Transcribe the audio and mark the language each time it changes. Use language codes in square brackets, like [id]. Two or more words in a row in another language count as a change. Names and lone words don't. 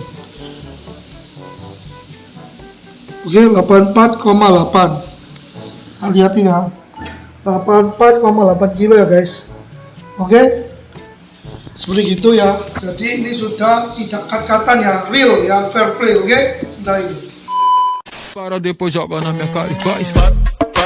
[id] Oke, 84,8. Hati-hati ya. 84,8 kilo ya guys. Oke. Seperti gitu ya. Jadi ini sudah tidak cut-cutan ya, real ya, [en] fair play, [id] oke? Nah ini. [pt] Para depois joga na minha cara e faz.